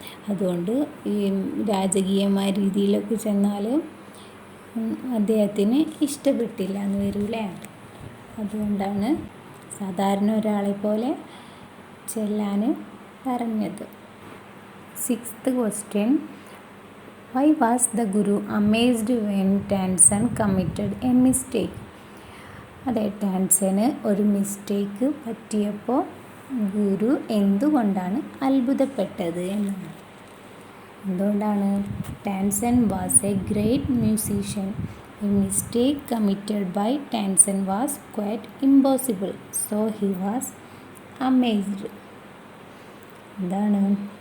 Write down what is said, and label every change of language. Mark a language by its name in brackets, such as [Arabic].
[Malayalam] അതുകൊണ്ട് ഈ രാജകീയമായ രീതിയിലൊക്കെ ചെന്നാൽ അദ്ദേഹത്തിന് ഇഷ്ടപ്പെട്ടില്ല എന്ന് വരൂലേ. അതുകൊണ്ടാണ് സാധാരണ ഒരാളെ പോലെ ചെല്ലാൻ പറഞ്ഞത്. [English] 6th question. Why was the Guru amazed when Tansen committed a mistake? [Malayalam] അതെ, ടാൻസന് ഒരു മിസ്റ്റേക്ക് പറ്റിയപ്പോൾ ഗുരു എന്തുകൊണ്ടാണ് അത്ഭുതപ്പെട്ടത് എന്നാണ്. എന്തുകൊണ്ടാണ്? [English] Tansen was a great musician. A mistake committed by Tansen was quite impossible, so he was amazed. എന്താണ്?